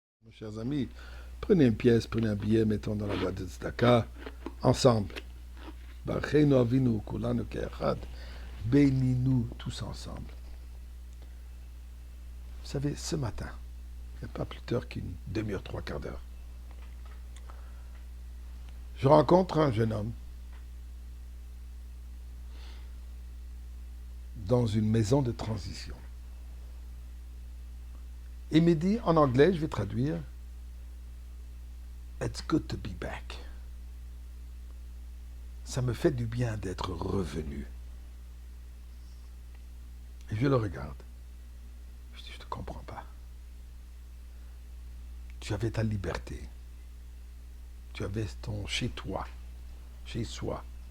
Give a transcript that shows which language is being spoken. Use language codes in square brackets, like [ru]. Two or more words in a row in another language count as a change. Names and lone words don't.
[fr] Chers amis, prenez une pièce, prenez un billet, mettons dans la boîte de tzedaka, ensemble. [he] ברכנו אבינו כולנו כאחד. [fr] Bénis-nous tous ensemble. Vous savez, ce matin, il n'y a pas plus tard qu'une demi-heure, trois quarts d'heure, je rencontre un jeune homme dans une maison de transition. Il me dit en anglais, je vais traduire, [en] It's good to be back. [fr] Ça me fait du bien d'être revenu. Et je le regarde. Je dis, je ne te comprends pas. Tu avais ta liberté. Tu avais ton chez-toi, chez soi.